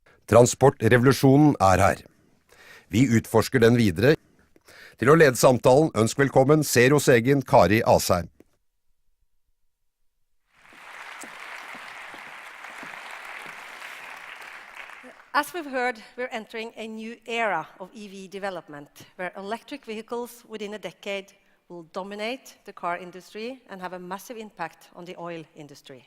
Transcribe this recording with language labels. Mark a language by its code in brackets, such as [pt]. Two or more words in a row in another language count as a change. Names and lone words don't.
[no] Transportrevolusjonen her. Vi utforsker den videre. Til å lede samtalen, ønsk velkommen Zeros egen Kari Asheim. [en] As we've heard, we're entering a new era of EV development, where electric vehicles within a decade will dominate the car industry and have a massive impact on the oil industry.